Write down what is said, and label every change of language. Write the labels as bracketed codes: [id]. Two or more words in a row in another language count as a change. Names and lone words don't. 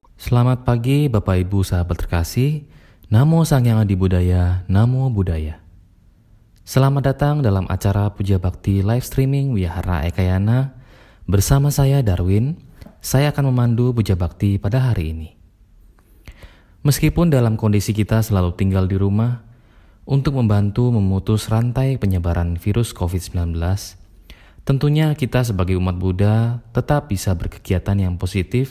[id] Selamat pagi Bapak Ibu sahabat terkasih. [sa] Namo Sang Hyang Adi Budaya, [pi] Namo Buddhaya. [id] Selamat datang dalam acara Puja Bakti [en] live streaming [id] Wihara Ekayana. Bersama saya Darwin, saya akan memandu Puja Bakti pada hari ini. Meskipun dalam kondisi kita selalu tinggal di rumah, untuk membantu memutus rantai penyebaran virus COVID-19, tentunya kita sebagai umat Buddha tetap bisa berkegiatan yang positif.